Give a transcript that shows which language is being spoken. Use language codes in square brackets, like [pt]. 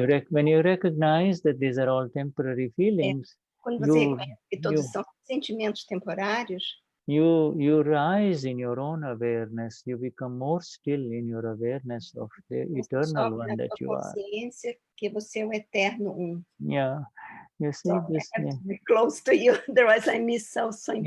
[en] When you recognize that these are all temporary feelings, [pt] quando você reconhece que todos são sentimentos temporários, [en] you rise in your own awareness. You become more still in your awareness of the eternal one that you are. [pt] Consciência que você é o eterno [en] Yeah, you see this. I have to be close to you, otherwise I miss so important.